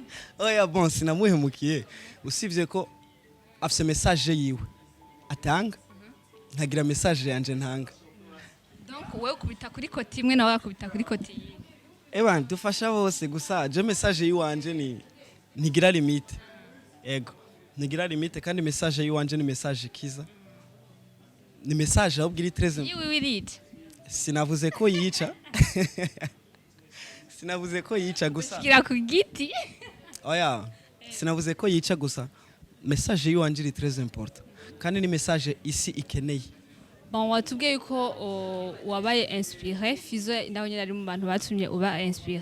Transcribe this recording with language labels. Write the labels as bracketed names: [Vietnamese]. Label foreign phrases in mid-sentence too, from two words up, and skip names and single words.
[Rundi] Oya bon sinamuhemukiye. Usivye ko afise message yiwe atanga ntagira message yanje ntanga. Donc wewe kubita kuri koti imwe nawe akubita kuri koti yindi. Eba dufasha bose gusa je message yiwanje ni ntigira limite. Ego ntigira limite kandi message yiwanje ni message kiza. Ni message ahubwo 13. [English] You will read. [Rundi] Sinavuze ko yica. Sinavuze ko yica gusa. Kira ku giti. Oya. Sinavuze ko yica gusa. Message yiwanje iri 13 important. Kandi ni message isi ikeneye. Bon watubwiye yuko wabaye inspiré FIZZO nawe nyine ari mu bantu batumye uba inspiré.